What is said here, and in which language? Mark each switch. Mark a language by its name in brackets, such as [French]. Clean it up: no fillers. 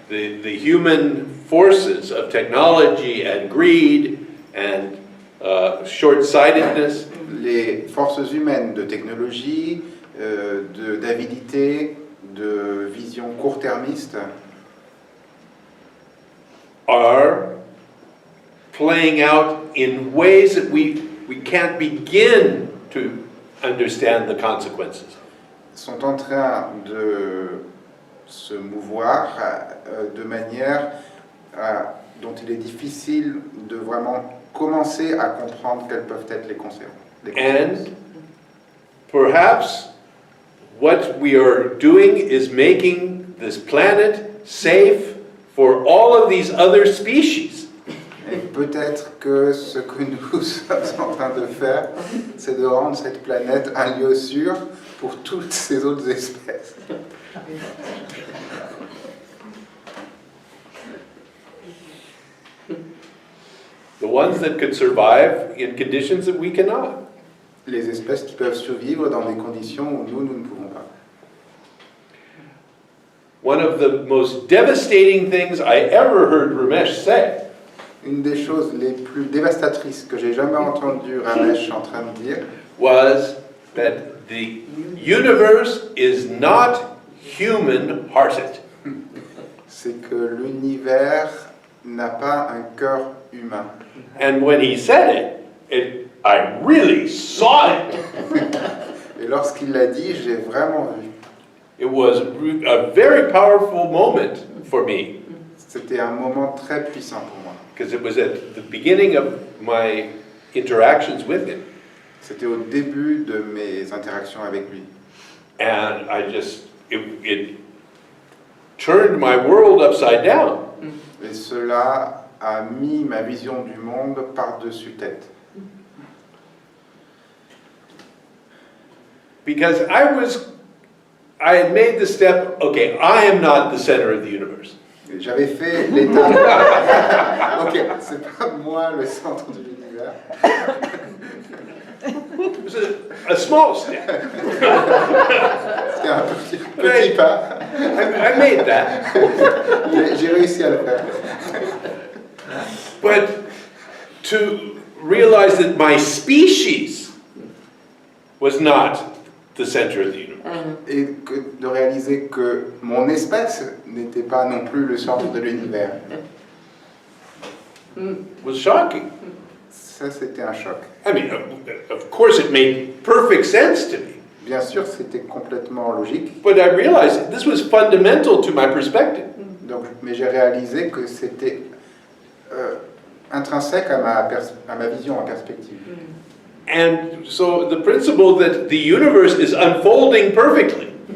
[English] the human forces of technology and greed and short-sightedness, [French] les forces humaines de technologie, d'avidité, de vision court-termiste, [English] are playing out in ways that we can't begin to understand the consequences. [French] sont en train de se mouvoir de manière dont il est difficile de vraiment commencer à comprendre quelles peuvent être les conséquences. [English] And perhaps what we are doing is making this planet safe for all of these other species. [French] Et peut-être que ce que nous sommes en train de faire, c'est de rendre cette planète un lieu sûr pour toutes ces autres espèces. [English] The ones that could survive in conditions that we cannot. [French] Les espèces qui peuvent survivre dans des conditions où nous ne pouvons pas. [English] One of the most devastating things I ever heard Ramesh say [French] Une des choses les plus dévastatrices que j'ai jamais entendu Ramesh en train de dire, [English] was that the universe is not human-hearted. [French] c'est que l'univers n'a pas un cœur humain. [English] And when he said it, I really saw it. [French] Et lorsqu'il l'a dit, j'ai vraiment vu. [English] It was a very powerful moment for me, [French] C'était un moment très puissant pour moi. [English] because it was at the beginning of my interactions with him. [French] C'était au début de mes interactions avec lui. [English] And it turned my world upside down. [French] Et cela a mis ma vision du monde par-dessus tête. [English] Because I had made the step, okay, I am not the center of the universe. [French] J'avais fait l'étape. Ok, c'est pas moi le centre de l'univers. [English] It was a small step. [French] C'était un petit pas. [English] I made that. [French] J'ai réussi à le faire. [English] But to realize that my species was not the center of the universe. [French] Et de réaliser que mon espèce n'était pas non plus le centre de l'univers. [English] Was shocking. [French] Ça, c'était un choc. [English] I mean, of course it made perfect sense to me. [French] Bien sûr, c'était complètement logique, [English] But I realized this was fundamental to my perspective. [French] donc, mais j'ai réalisé que c'était intrinsèque à ma vision en perspective. [English] And so the principle that the universe is unfolding perfectly